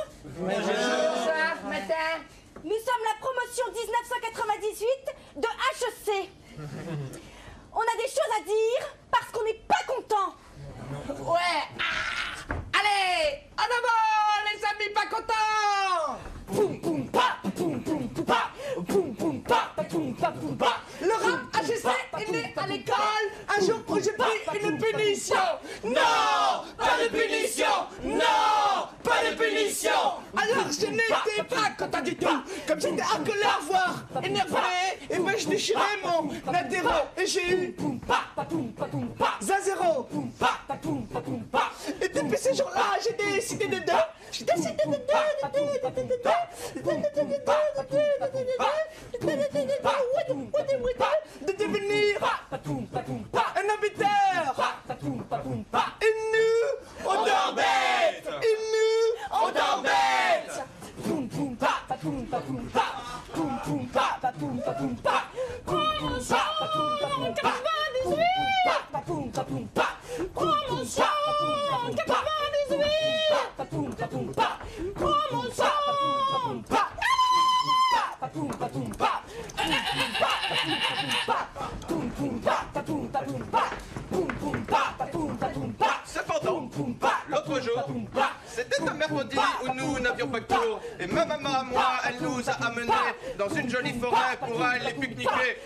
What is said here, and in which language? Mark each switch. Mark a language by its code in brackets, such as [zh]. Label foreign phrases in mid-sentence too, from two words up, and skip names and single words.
[fr] Bonsoir, matin. Nous sommes la promotion 1998 de HEC. On a des choses à dire parce qu'on n'est pas content. Ouais. Ah. Allez, en avant, les amis pas contents. Poum poum pa, poum poum poum pa, poum poum pa, poum pa poum pa. Le rap HEC est né à l'école un jour où j'ai pris une punition. Non, pas de punition. Non, pas de punition. Alors je n'étais pas content du tout. Comme j'étais en colère, voire énervé, et ben je déchirais mon adhéro et j'ai eu poum pa poum pa poum pa 0 poum pa poum pa poum pa. Et depuis ce jour-là, j'ai décidé de devenir un habiteur. Et nous, on dort bête. Et nous, on dort bête. Poum poum pa poum pa poum pa. Poum poum pa poum pa poum pa. Promotion 98. Poum pa poum pa. Promotion 98. Poum pa poum pa. Promotion. Poum pa poum pa. Cependant, l'autre jour, c'était un mercredi où nous n'avions pas de cours. Et ma maman à moi, elle nous a amenés dans une jolie forêt pour aller pique-niquer.